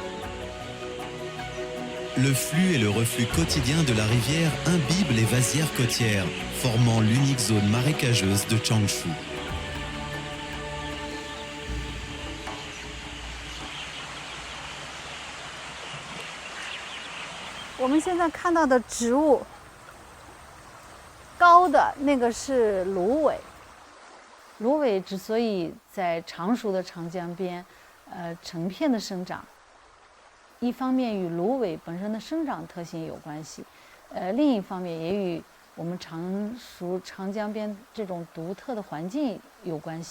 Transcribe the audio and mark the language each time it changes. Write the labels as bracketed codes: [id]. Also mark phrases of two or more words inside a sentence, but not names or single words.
[fr] Le flux et le reflux quotidien de la rivière imbibent les vasières côtières, formant l'unique zone marécageuse de Changshu. [zh] On 们现在看到的植物，高的那个是芦苇。芦苇之所以在常熟的长江边，成片的生长，一方面与芦苇本身的生长特性有关系，另一方面也与我们常熟长江边这种独特的环境有关系。